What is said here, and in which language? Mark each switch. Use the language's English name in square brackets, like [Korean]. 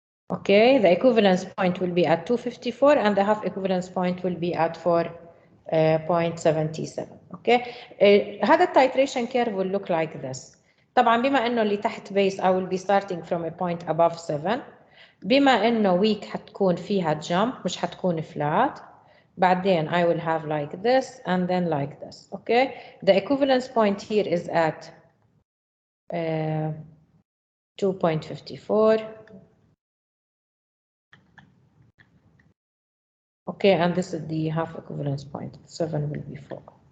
[English] Okay, the equivalence point will be at 254 and the half equivalence point will be at 4.77. Okay, [Arabic] هذا [English] titration curve will look like this. [Arabic] طبعا بما انه اللي تحت [English] base I will be starting from a point above 7. [Arabic] بما انه weak حتكون فيها jump مش حتكون flat. بعدين [English] I will have like this and then like this. Okay, the equivalence point here is at 2.54. Okay, and this is the half equivalence point. 7 will be 4.